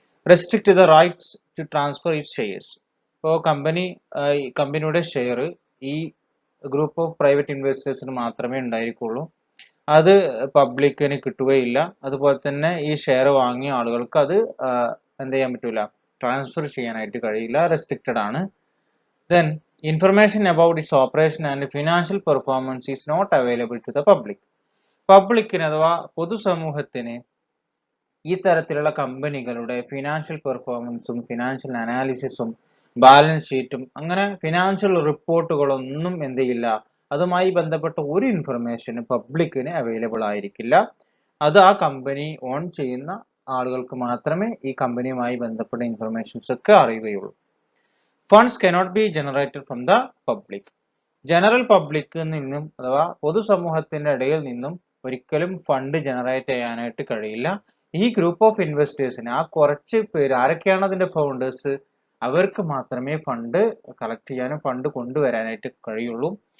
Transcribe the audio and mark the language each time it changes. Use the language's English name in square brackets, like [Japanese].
[English] Restrict the rights to transfer it shares. [Malayalam] ഇപ്പോൾ കമ്പനിയുടെ share ഈ ഗ്രൂപ്പ് ഓഫ് പ്രൈവറ്റ് ഇൻവെസ്റ്റേഴ്സിന് മാത്രമേ ഉണ്ടായിരിക്കുള്ളൂ. അത് പബ്ലിക്കിന് കിട്ടുകയില്ല. അതുപോലെ തന്നെ ഈ ഷെയർ വാങ്ങിയ ആളുകൾക്ക് അത് എന്ത് ചെയ്യാൻ പറ്റൂല, ട്രാൻസ്ഫർ ചെയ്യാനായിട്ട് കഴിയില്ല. റെസ്ട്രിക്റ്റഡ് ആണ്. [English] Then information about its operation and financial performance is not available to the public. [Malayalam] പബ്ലിക്കിന് അഥവാ പൊതുസമൂഹത്തിന് ഈ തരത്തിലുള്ള കമ്പനികളുടെ ഫിനാൻഷ്യൽ പെർഫോമൻസും ഫിനാൻഷ്യൽ അനാലിസിസും ബാലൻസ് ഷീറ്റും അങ്ങനെ ഫിനാൻഷ്യൽ റിപ്പോർട്ടുകളൊന്നും എന്ത് ചെയ്യില്ല, അതുമായി ബന്ധപ്പെട്ട ഒരു ഇൻഫർമേഷന് പബ്ലിക്കിന് അവൈലബിൾ ആയിരിക്കില്ല. അത് ആ കമ്പനി ഓൺ ചെയ്യുന്ന ആളുകൾക്ക് മാത്രമേ ഈ കമ്പനിയുമായി ബന്ധപ്പെട്ട ഇൻഫർമേഷൻസ് ഒക്കെ അറിയുകയുള്ളൂ. [English] Funds cannot be generated from the public. [Malayalam] General പബ്ലിക്കിൽ നിന്നും അഥവാ പൊതുസമൂഹത്തിന്റെ ഇടയിൽ നിന്നും ഒരിക്കലും ഫണ്ട് ജനറേറ്റ് ചെയ്യാനായിട്ട് കഴിയില്ല. ഈ ഗ്രൂപ്പ് ഓഫ് ഇൻവെസ്റ്റേഴ്സിന്, ആ കുറച്ച് പേര് ആരൊക്കെയാണ് അതിന്റെ ഫൗണ്ടേഴ്സ്, അവർക്ക് മാത്രമേ ഫണ്ട് കളക്ട് ചെയ്യാനും ഫണ്ട് കൊണ്ടുവരാനായിട്ട് കഴിയുള്ളൂ.